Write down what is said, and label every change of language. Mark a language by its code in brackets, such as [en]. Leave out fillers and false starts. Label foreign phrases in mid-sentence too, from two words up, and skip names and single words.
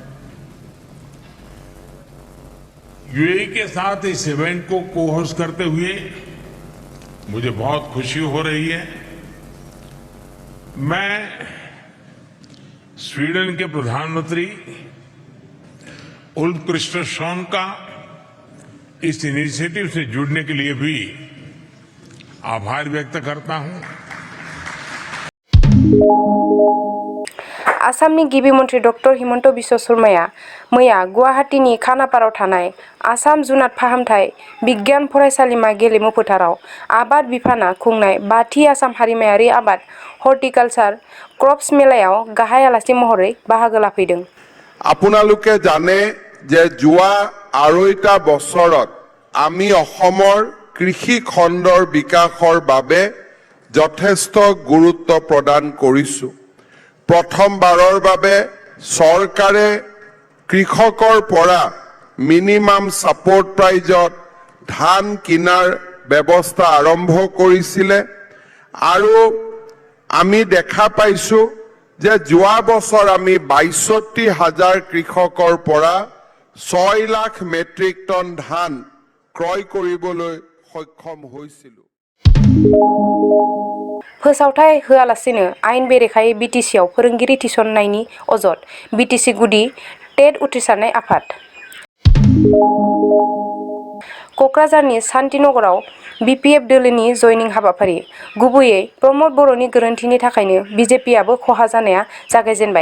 [hi] UAE के साथ इस इवेंट को को-होस्ट करते हुए मुझे बहुत खुशी हो रही है। मैं स्वीडन के प्रधानमंत्री उल्फ क्रिस्टरसन का इस इनिशिएटिव से जुड़ने के लिए भी आभार व्यक्त करता हूं। [brx] आसामनि गिबि मन्थ्रि डक्टर हिमन्त बिश्व शर्माया मैया गुवाहाटीनि खानापाराव थानाय आसाम जुनाद फाहामथाय बिगियान फरायसालिमा गेलेमु फोथाराव आबाद बिफाना खुंनाय 5थि आसाम हारिमायारि आबाद [en] horticulture crops [brx] मेलायाव गाहाय आलासि महरै बाहागो लाफैदों। [as] আপোনালোকে জানে যে যোৱা আঢ়ৈটা বছৰত আমি অসমৰ কৃষি খণ্ডৰ বিকাশৰ বাবে যথেষ্ট গুৰুত্ব প্ৰদান কৰিছো। প্ৰথমবাৰৰ বাবে চৰকাৰে কৃষকৰ পৰা [en] minimum support price [as] ধান কিনাৰ ব্যৱস্থা আৰম্ভ কৰিছিলে আৰু আমি দেখা পাইছো যে যোৱা বছৰ আমি ৬২,০০০ কৃষকৰ পৰা ৬ লাখ [en] metric ton [as] ধান ক্ৰয় কৰিবলৈ সক্ষম হৈছিলো। [brx] फोसावथाय होआलासिनो आयेन बेरेखायै BTCआव फोरोंगिरि थिसननायनि अजद BTC गुदि टेट उथ्रिसारनाय आफाद। कक्राझारनि शान्तिनगराव BPF दोलोनि जयनिं हाबाफारि गुबैयै प्रमद बर'नि गोरोन्थिनि थाखायनो BJPआबो खहा जानाया जागायजेनबाय।